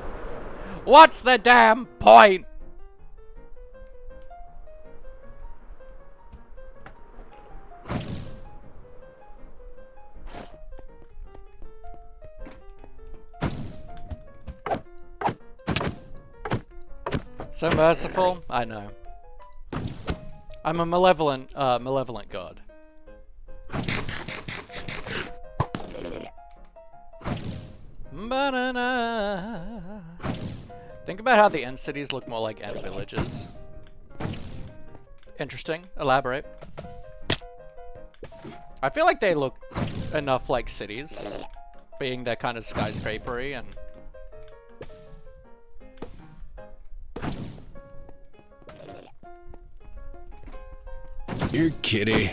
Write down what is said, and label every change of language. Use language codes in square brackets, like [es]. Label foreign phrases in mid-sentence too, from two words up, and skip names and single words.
[en] What's the damn point? So merciful? I know. I'm a malevolent god. Ba-na-na. Think about how the end cities look more like end villages. Interesting. Elaborate. I feel like they look enough like cities, being they're kind of skyscrapery and... Your kitty.